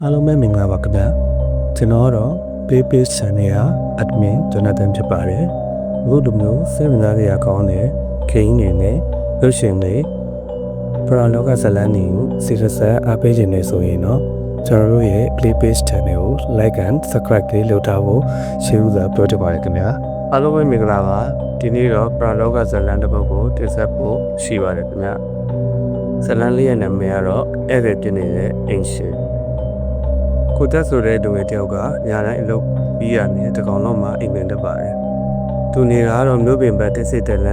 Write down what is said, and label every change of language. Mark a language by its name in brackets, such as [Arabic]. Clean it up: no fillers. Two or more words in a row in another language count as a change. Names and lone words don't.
[Burmese] အားလုံးပဲမင်္ဂလာပါခင်ဗျာကျွန်တော်ကတော့ Play Channel က admin Jonathan ဖြစ်ပါတယ်အခုလိုမျိုးစိတ်ဝင်စားစရာကောင်းတဲ့ဂိမ်းတွေနဲ့ရုပ်ရှင်တွေပရာလောကဇာတ်လမ်းတွေကိုစီရဆက်အားပေးခြင်းနဲ့ဆိုရင်တော့ကျွန်တော်တို့ရဲ့ Play Channel ကို [English] like and [Burmese] subscribe လေးလုပ်ထားဖို့ရှင်းဥစွာပြောချင်ပါတယ်ခင်ဗျာအားလုံးပဲမင်္ဂလာပါဒီနေ့တော့ပရာလောကဇာတ်လမ်းတစ်ပုဒ်ကိုတင်ဆက်ဖို့ရှိပါတယ်ခင်ဗျာဇာတ်လမ်းလေးရဲ့နာမည်ကတော့ဧည့်သည်ဖြစ်နေတဲ့ အိမ်ရှင်ကိုတက်ဆိုတဲ့လူငယ်တယောက်ကညာတိုင်းအလုပ်ပြီးရနေတကောင်လုံးမှာအိမ်မက်တက်ပါတယ်။သူနေတာကတော့မြို့ပြင်ဘက်တစ်စစ်တဲ့လမ်း